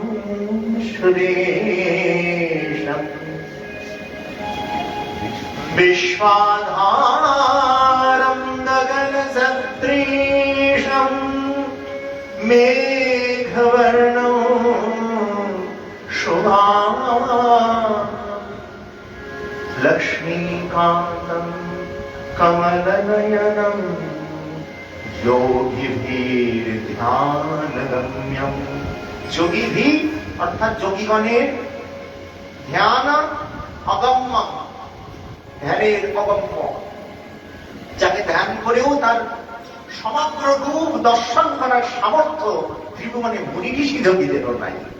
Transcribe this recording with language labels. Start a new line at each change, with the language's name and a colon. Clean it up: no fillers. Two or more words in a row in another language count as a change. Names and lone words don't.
Sanskrit: সুরেশম विश्वाधारं गगनसदृशं मेघवर्णं शुभांगं लक्ष्मीकान्तं कमलनयनं योगिभिर्ध्यानगम्यं।
Bangla: যোগীভি অর্থাৎ যোগীগণের ধ্যান অগম্য, ধ্যানের অগম্য, যাকে ধ্যান করেও তার সমগ্র রূপ দর্শন করার সামর্থ্য ত্রিভুবনে মুনি ঋষি যোগীদেরও নাই।